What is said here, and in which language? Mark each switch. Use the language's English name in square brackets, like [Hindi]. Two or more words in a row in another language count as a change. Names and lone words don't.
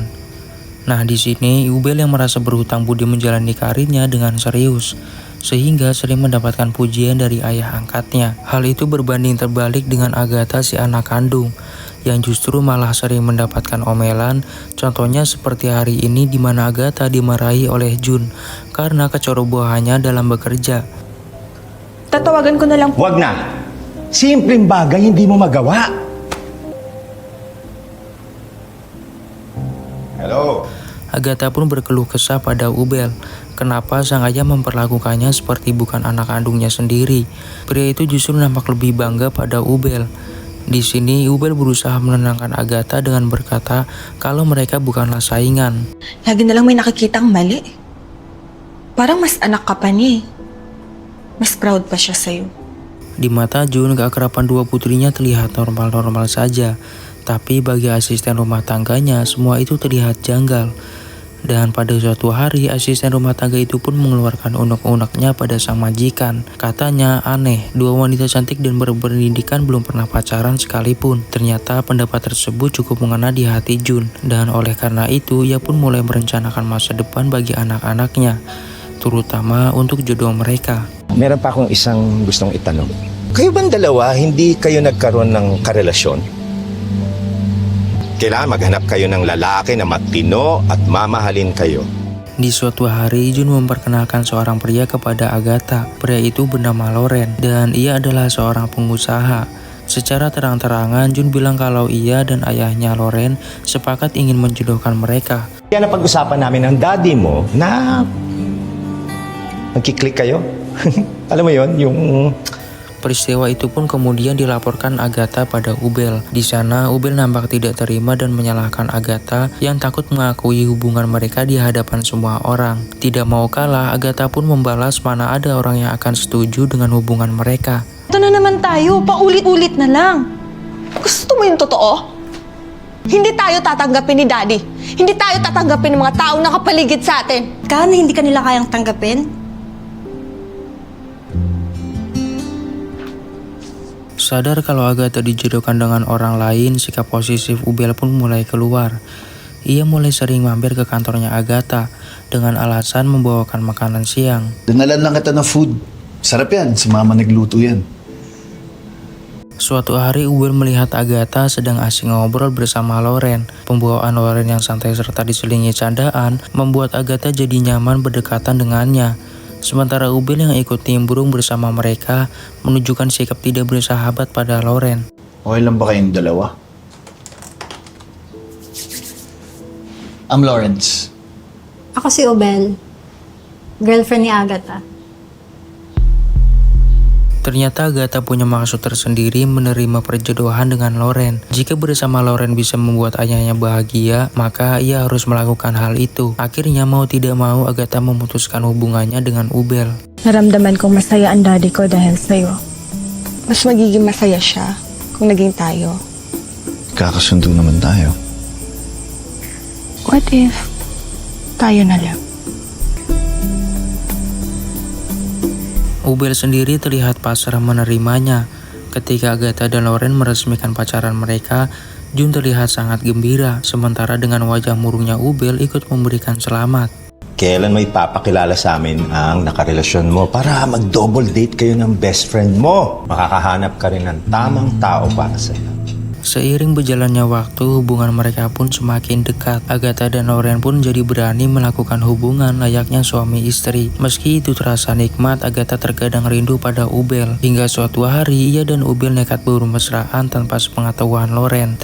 [Indonesian] Nah, di sini Ubel yang merasa berhutang budi menjalani karirnya dengan serius, sehingga sering mendapatkan pujian dari ayah angkatnya. Hal itu berbanding terbalik dengan Agatha si anak kandung, yang justru malah sering mendapatkan omelan. Contohnya seperti hari ini di mana Agatha dimarahi oleh Jun karena kecerobohannya dalam bekerja. [Filipino] Tatawagan ko na lang po. Wag na! Simpleng bagay hindi mo magawa. Hello? [Indonesian] Agatha pun berkeluh kesah pada Ubel. Kenapa sang ayah memperlakukannya seperti bukan anak kandungnya sendiri. Pria itu justru nampak lebih bangga pada Ubel. Di sini Ubel berusaha menenangkan Agatha dengan berkata kalau mereka bukanlah saingan. [Filipino] Lagi na lang may nakikitang mali. Parang mas anak ka pa niya eh. Mas proud pa siya sa'yo. [Indonesian] Di mata Jun, keakraban dua putrinya terlihat normal-normal saja. Tapi bagi asisten rumah tangganya, semua itu terlihat janggal. Dan pada suatu hari, asisten rumah tangga itu pun mengeluarkan unek-uneknya pada sang majikan. Katanya aneh, dua wanita cantik dan berpendidikan belum pernah pacaran sekalipun. Ternyata pendapat tersebut cukup mengena di hati Jun. Dan oleh karena itu, ia pun mulai merencanakan masa depan bagi anak-anaknya, terutama untuk jodoh mereka. [Filipino] Meron pa akong isang gustong itanong. Kayo bang dalawa hindi kayo nagkaroon ng karelasyon? Kailangan maghanap kayo ng lalaki na matino at mamahalin kayo. [Indonesian] Di suatu hari, Jun memperkenalkan seorang pria kepada Agatha. Pria itu bernama Loren dan ia adalah seorang pengusaha. Secara terang-terangan, Jun bilang kalau ia dan ayahnya Loren sepakat ingin menjodohkan mereka. [Filipino] Kaya napag-usapan namin ng daddy mo na magkiklik kayo. Alam mo yon, yung... [Indonesian] Peristiwa itu pun kemudian dilaporkan Agatha pada Ubel. Di sana, Ubel nampak tidak terima dan menyalahkan Agatha yang takut mengakui hubungan mereka di hadapan semua orang. Tidak mau kalah, Agatha pun membalas mana ada orang yang akan setuju dengan hubungan mereka. [Filipino] Ito na naman tayo, paulit-ulit na lang. Gusto mo yung totoo? Hindi tayo tatanggapin ni Daddy. Hindi tayo tatanggapin ng mga taong nakapaligid sa atin. Kahit hindi ka nila kayang tanggapin? [Indonesian] Sadar kalau Agatha dijodohkan dengan orang lain, sikap posesif Ubel pun mulai keluar. Ia mulai sering mampir ke kantornya Agatha dengan alasan membawakan makanan siang. [Filipino] Dinalan lang kita ng food. Sarap yan, si mama nagluto yan. [Indonesian] Suatu hari Ubel melihat Agatha sedang asik ngobrol bersama Loren. Pembawaan Loren yang santai serta diselingi candaan membuat Agatha jadi nyaman berdekatan dengannya. Sementara Ubel yang ikut nimbrung bersama mereka menunjukkan sikap tidak bersahabat pada Loren. [Filipino] Okay lang ba kayong dalawa? [English] I'm Lawrence. [Filipino] Ako si Ubel. Girlfriend ni Agatha. [Indonesian] Ternyata Agatha punya maksud tersendiri menerima perjodohan dengan Loren. Jika bersama Loren bisa membuat ayahnya bahagia, maka ia harus melakukan hal itu. Akhirnya mau tidak mau Agatha memutuskan hubungannya dengan Ubel. [Filipino] Naramdaman kong masaya ang daddy ko dahil sa'yo. Mas magiging masaya siya kung naging tayo. Kakasundo naman tayo. [English] What if [Filipino] tayo na lang? [Indonesian] Ubel sendiri terlihat pasrah menerimanya. Ketika Agatha dan Loren meresmikan pacaran mereka, Jun terlihat sangat gembira, sementara dengan wajah murungnya Ubel ikut memberikan selamat. [Filipino] Kailan mo ipapakilala sa amin ang nakarelasyon mo para mag- [English] double date [Filipino] kayo ng [English] best friend [Filipino] mo? Makakahanap ka rin ng tamang tao para sa'yo. [Indonesian] Seiring berjalannya waktu, hubungan mereka pun semakin dekat. Agatha dan Loren pun jadi berani melakukan hubungan layaknya suami istri. Meski itu terasa nikmat, Agatha terkadang rindu pada Ubel. Hingga suatu hari, ia dan Ubel nekat bermesraan tanpa sepengetahuan Loren.